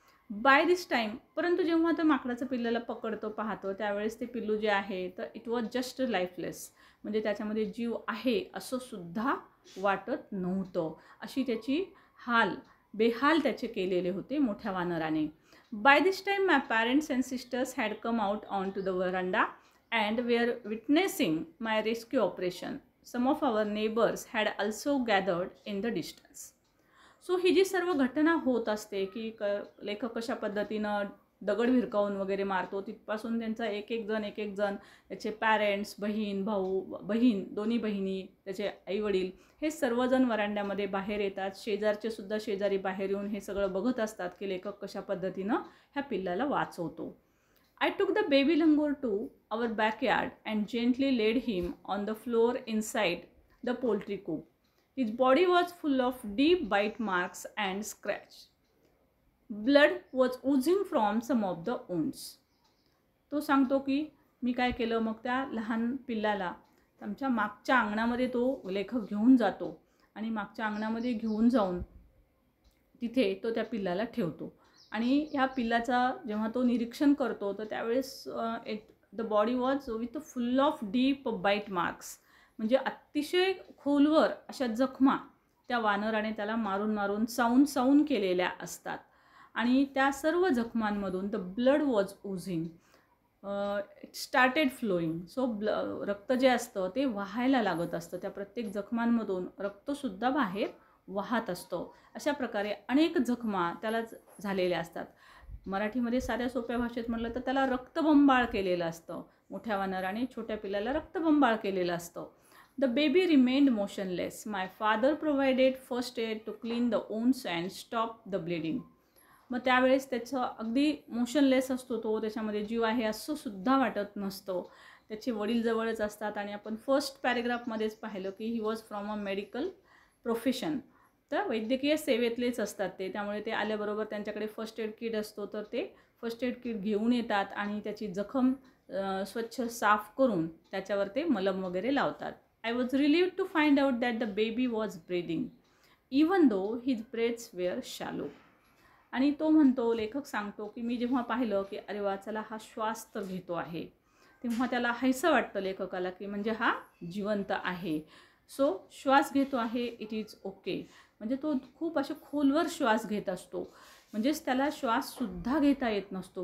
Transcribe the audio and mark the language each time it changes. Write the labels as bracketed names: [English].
[English] by this time, [Marathi] परंतु जेव्हा तो माकडाचं पिल्लाला पकडतो पाहतो त्यावेळेस ते पिल्लू जे आहे तर [English] it was just lifeless, [Marathi] म्हणजे त्याच्यामध्ये जीव आहे असं सुद्धा वाटत नव्हतं. अशी त्याची बेहाल त्याचे केलेले होते मोठ्या वानराने. [English] By this time my parents and sisters had come out onto the veranda and were witnessing my rescue operation. Some of our neighbors had also gathered in the distance. [Marathi] So ही जी सर्व घटना होत असते की लेखक कशा पद्धतीनं दगड भिरकावून वगैरे मारतो, तिथपासून त्यांचा एक एक जण त्याचे पॅरेंट्स, बहीण दोन्ही बहिणी, त्याचे आईवडील हे सर्वजण वरांड्यामध्ये बाहेर येतात. शेजारचे सुद्धा शेजारी बाहेर येऊन हे सगळं बघत असतात की लेखक कशा पद्धतीनं ह्या पिल्लाला वाचवतो. [English] I took the baby langur to our backyard and gently laid him on the floor inside the poultry coop. His body was full of deep bite marks and scratch. Blood was oozing from some of the wounds. [Marathi] तो सांगतो की मी काय केलं, मग त्या लहान पिल्लाला आमच्या मागच्या अंगणामध्ये तो लेखक घेऊन जातो आणि मागच्या अंगणामध्ये घेऊन जाऊन तिथे तो त्या पिल्लाला ठेवतो. आणि ह्या पिल्लाचा जेव्हा तो निरीक्षण करतो तर त्यावेळेस [English] the body was with full of deep bite marks, [Marathi] म्हणजे अतिशय खोलवर अशा जखमा त्या वानराने त्याला मारून सावून केलेल्या असतात. आणि त्या सर्व जखमांमधून [English] The blood was oozing, it started flowing. [Marathi] So रक्त जे असतं ते वाहायला लागत असतं. त्या प्रत्येक जखमांमधून रक्तसुद्धा बाहेर वाहत असतं. अशा प्रकारे अनेक जखमा त्याला झालेल्या असतात. मराठीमध्ये साध्या सोप्या भाषेत म्हटलं तर त्याला रक्तबंबाळ केलेलं असतं. मोठ्या वानराने छोट्या पिल्लाला रक्तबंबाळ केलेलं असतं. [English] The baby remained motionless. My father provided first aid to clean the wounds and stop the bleeding. [Marathi] मग त्यावेळेस त्याचं अगदी मोशनलेस असतो तो, त्याच्यामध्ये जीव आहे असं सुद्धा वाटत नसतं. त्याचे वडील जवळच असतात आणि आपण फर्स्ट पॅरेग्राफमध्येच पाहिलं की [English] he was from a medical profession, [Marathi] तर वैद्यकीय सेवेतलेच असतात ते. त्यामुळे ते आल्याबरोबर त्यांच्याकडे फर्स्ट एड किट असतो, तर ते फर्स्ट एड किट घेऊन येतात आणि त्याची जखम स्वच्छ साफ करून त्याच्यावर ते मलम वगैरे लावतात. [English] I was relieved to find out that the baby was breathing, even though his breaths were shallow. [Marathi] आणि तो म्हणतो, लेखक सांगतो की मी जेव्हा पाहिलं की अरे वा, चला हा श्वास तर घेतो आहे, तेव्हा त्याला हायसं वाटतं लेखकाला की म्हणजे हा जिवंत आहे. सो श्वास घेतो आहे, [English] It is okay. [Marathi] म्हणजे तो खूप असे खोलवर श्वास घेत असतो, म्हणजेच त्याला श्वाससुद्धा घेता येत नसतो.